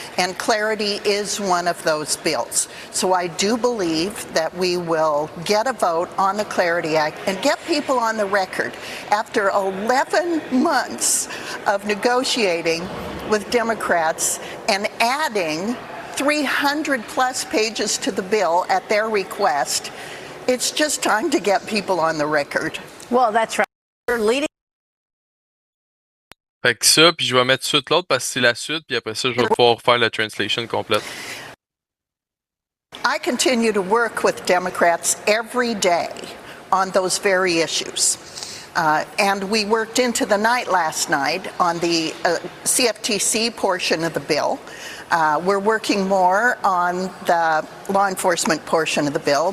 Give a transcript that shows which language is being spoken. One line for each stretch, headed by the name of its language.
English: And Clarity is one of those bills. So I do believe that we will get a vote on the Clarity Act and get people on the record after 11 months of negotiating with Democrats and adding 300 plus pages to the bill at their request. It's just time to get people on the record. Well, that's right. You're leading.
French: Fait que ça, puis je vais mettre tout de suite l'autre parce que c'est la suite, puis après ça, je vais pouvoir faire la translation complète.
English: I continue to work with Democrats every day on those very issues. And we worked into the night last night on the CFTC portion of the bill. We're working more on the law enforcement portion of the bill.